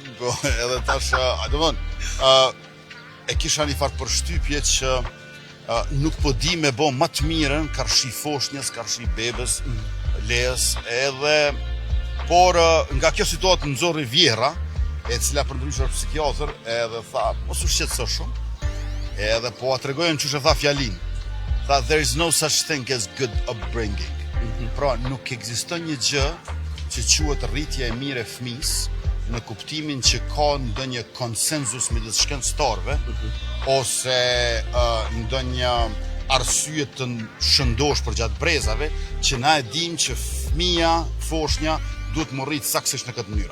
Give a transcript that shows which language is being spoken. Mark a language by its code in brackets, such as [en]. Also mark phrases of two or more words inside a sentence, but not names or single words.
[sq] Po, edhe tash, e kisha një farë përshtypje që nuk po di me bo më të mirën karshi foshnjës, karshi bebes, lejes, edhe, por nga kjo situatë nëzori vjera, e cila përndryshe është psikiatër, edhe tha, mos u shqetëso shumë, edhe po atregojnë që tha fjalinë. Tha, [en] there is no such thing as good upbringing. [sq] Pra, nuk ekziston një gjë që quhet rritja e mirë e fëmis, në kuptimin që ka ndonjë konsenzus midis shkencëtarëve, ose ndonjë arsye të shëndosh për gjatë brezave, që na e dim që fëmia, foshnja, duhet më rritë saksisht në këtë mënyrë.